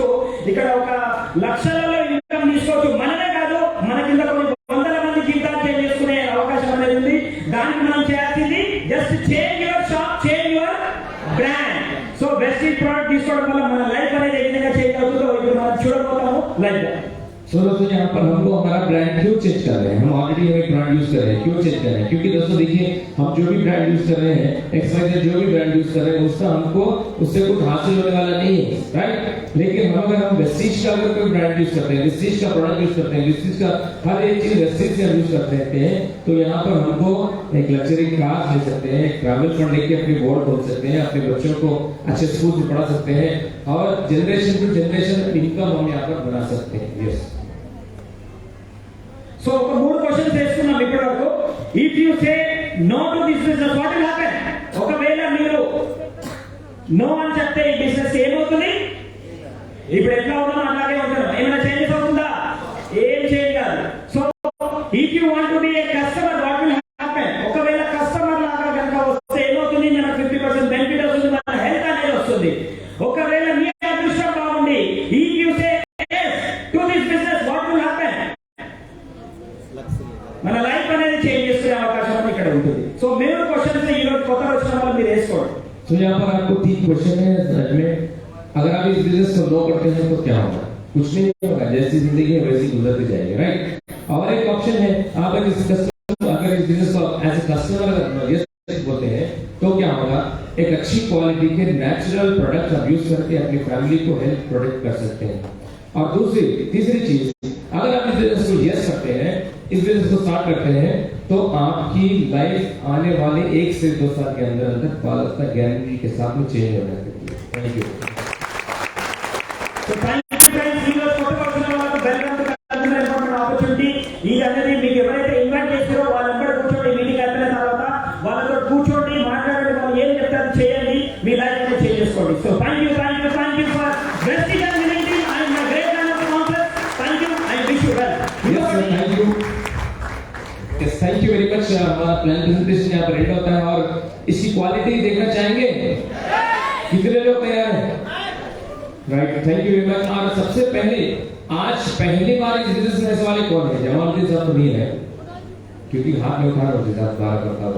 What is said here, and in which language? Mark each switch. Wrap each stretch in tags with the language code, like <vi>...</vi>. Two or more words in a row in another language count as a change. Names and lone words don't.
<te>ఇక్కడ ఒక లక్షలలో ఇన్కమ్ తీసుకోవచ్చు. మనమే కాదు, మన కింద కొన్ని వందల మంది జీవితాలు చేంజ్ చేసుకునే అవకాశం అనేది ఉంది. దానికి మనం చేయాల్సింది</te> <en>just change your shop, change your brand.</en> <te>సో వెస్టిజ్ ప్రోడక్ట్ తీసుకోవడం వల్ల మన లైఫ్ అనేది ఏ విధంగా చేంజ్ అవుతుందో ఇప్పుడు మనం చూడబోతాము లైవ్ గా.</te> <hi>सो दोस्तों यहाँ पर हमको हमारा ब्रांड क्यों चेंज कर रहे हैं? हम ऑलरेडी एक ब्रांड यूज कर रहे हैं. क्यों चेंज कर रहे हैं? क्योंकि दोस्तों देखिए हम जो भी ब्रांड यूज कर रहे हैं, XYZ जो भी ब्रांड यूज कर रहे हैं, उसका हमको उससे कुछ हासिल होने वाला नहीं है, राइट? लेकिन अगर हम वेस्टीज का अगर कोई ब्रांड यूज करते हैं, वेस्टीज का प्रोडक्ट यूज करते हैं, वेस्टीज का हर एक चीज वेस्टीज से हम यूज करते हैं, तो यहाँ पर हमको एक</hi> <en>luxury car</en> <hi>ले सकते हैं, एक</hi> <en>travel fund</en> <hi>लेके अपनी बोर्ड खोल सकते हैं, अपने बच्चों को अच्छे स्कूल से पढ़ा सकते हैं और</hi> <en>generation to generation income</en> <hi>हम यहाँ पर बना सकते हैं. यस.</hi> <te>సో ఒక 3 క్వశ్చన్స్ వేస్తున్నాం ఇప్పటి వరకు.</te> <en>if you say no to this business what will happen?</en> <te>ఒకవేళ మీరు నో అని చెప్తే ఈ బిజినెస్ ఏమవుతుంది? ఇప్పుడు ఎట్లా ఉన్నాం అలాగే ఉంటాం. ఏమైనా చేంజెస్ అవుతుందా? ఏం చేంజ్ కాదు.</te> <en>so if you want to be a customer what will happen?</en> <te>ఒకవేళ కస్టమర్ లాగా కనుక వస్తే ఏమవుతుంది? మనకు 50% బెనిఫిట్ వస్తుంది, మన హెల్త్ అనేది వస్తుంది. ఒకవేళ మీ అదృష్టం బాగుండి</te> <en>if you say yes to this business what will happen?</en> <te>మన లైఫ్ అనేది చేంజ్ చేసుకునే అవకాశం ఇక్కడ ఉంటుంది. సో మేము క్వశ్చన్స్ ఈ రోజు కొత్త వచ్చిన వాళ్ళు మీరు వేసుకోండి.</te> <hi>तो यहाँ पर आपको 3 क्वेश्चन है में. अगर आप इस बिजनेस को नो करते हैं तो क्या होगा? कुछ नहीं होगा. जैसी जिंदगी है वैसी गुजरती जाएगी, राइट? और एक ऑप्शन है, आप अगर इस बिजनेस को</hi> <en>as a customer yes</en> <hi>बोलते हैं तो क्या होगा? एक अच्छी क्वालिटी के</hi> <en>natural product</en> <hi>आप यूज करके अपनी फैमिली को</hi> <en>help protect</en> <hi>कर सकते हैं. और तीसरी चीज, अगर आप इस बिजनेस को यस करते हैं, इस बिजनेस को स्टार्ट करते हैं, तो आपकी लाइफ आने वाले 1 से 2 साल के अंदर भारत का गारंटी के साथ में चेंज हो जाएगी.</hi> <en>thank you. so thank you friends.</en> <te>ఈ రోజు కొత్త వచ్చిన వాళ్ళకి</te> <en>welcome to customer information opportunity.</en> <te>ఇది అనేది మీకు ఎవరైతే ఇన్వైట్ చేస్తారో వాళ్ళందరూ కూర్చోండి. మీటింగ్ అయిపోయిన తర్వాత వాళ్ళతో కూర్చోండి, మాట్లాడండి, వాళ్ళు ఏం చెప్తారో చేయండి, మీ లైఫ్ అనేది చేంజ్ చేసుకోండి.</te> <en>so thank you for Vestige and winning and my great and conference. thank you. I wish you well. thank you. Yes, thank you very much.</en> <hi>हमारा</hi> <en>plan presentation</en> <hi>यहाँ पर एंड होता है और इसकी क्वालिटी देखना चाहेंगे. कितने लोग तैयार हैं? राइट,</hi> <en>thank you very much.</en> <hi>और सबसे पहले आज पहली बार इस बिजनेस में ऐसे वाले कौन है? जमालुद्दीन साहब तो नहीं है क्योंकि हाथ में उठा रहे थे साथ बारह करता हुआ।</hi>